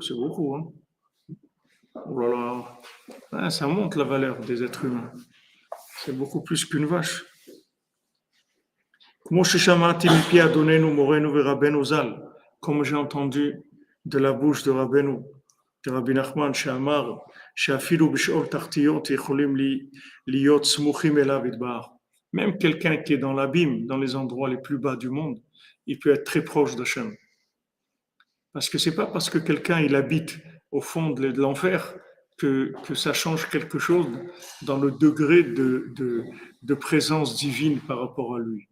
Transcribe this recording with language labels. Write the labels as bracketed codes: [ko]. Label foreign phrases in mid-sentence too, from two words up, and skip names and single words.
[fr] C'est beaucoup, hein? Oh là là. Ah, ça monte la valeur des êtres humains. C'est beaucoup plus qu'une vache. Comme j'ai entendu de la bouche de Rabbeinu, de Rabbi Nachman, [he] שאמר, שאפילו בשאול תחתיות יכולים להיות סמוכים אליו יתברך. [fr] Même quelqu'un qui est dans l'abîme, dans les endroits les plus bas du monde, il peut être très proche d'Hachem. Parce que c'est pas parce que quelqu'un il habite au fond de l'enfer que ça change quelque chose dans le degré de présence divine par rapport à lui.